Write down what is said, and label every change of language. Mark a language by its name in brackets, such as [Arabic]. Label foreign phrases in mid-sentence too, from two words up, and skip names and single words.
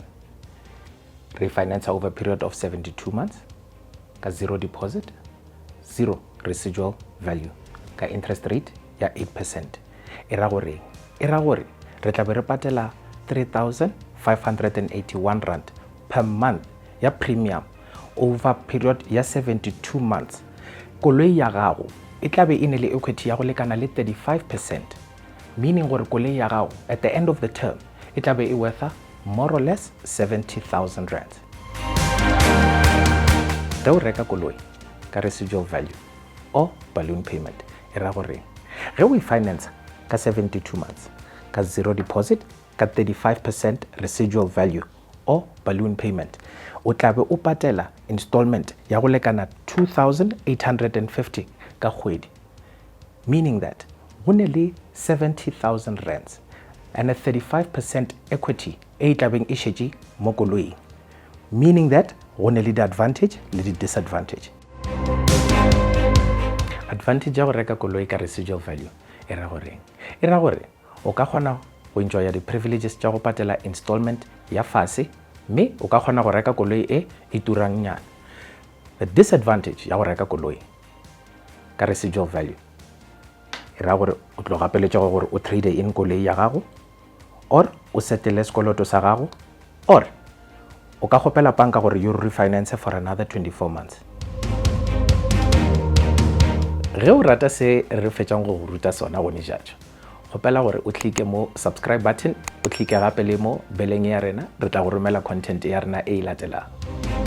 [English] Refinance over a period of 72 months. [Northern Sotho] Ka [English] zero deposit, zero residual value. [Northern Sotho] Ka [English] interest rate [Northern Sotho] ya 8%. E ra gore re tla be re patela 3,581 rand [English] per month [Northern Sotho] ya premium [English] over period [Northern Sotho] ya 72 months. Koloi ya gago e tla be e ne le equity ya go lekana le 35%. Meaning gore koloi ya gago [English] at the end of the term it will be worth more or less 70,000 rand. [Northern Sotho] Da o reka koloi ka [English] residual value or balloon payment [Northern Sotho] e ra gore ge o finance ka 72 months ka [English] zero deposit [Northern Sotho] ka 35% [English] residual value or balloon payment [Northern Sotho] o tla be o patela installment ya go lekana 2,850 ka kgwedi, [English] meaning that [Northern Sotho] go ne le 70,000 [English] rands and a 35% equity [Northern Sotho] e tlabeng e šetše mo koloing, meaning that go ne le di advantage le di disadvantage. Advantage ya go reka koloi ka [English] residual value [Northern Sotho] e ra gore o ka kgona go enjoya di privileges tša go patela installment ya fase mme o ka kgona go reka koloi e turang nyana. [English] The disadvantage [Northern Sotho] ya go reka koloi ka [English] residual value [Northern Sotho] e ra gore o tlo gapeletša gore o [English] trade in [Northern Sotho] koloi ya gago or o settle sekoloto sa gago or o ka kgopela banka gore [English] you refinance for another 24 months. [Northern Sotho] Ge o rata se re fetšang go ruta sona gone jajo, kgopela gore o klike mo [English] subscribe button, [Northern Sotho] o klike gape le mo beleng ya rena, re tla go romela content ya rena e latelang.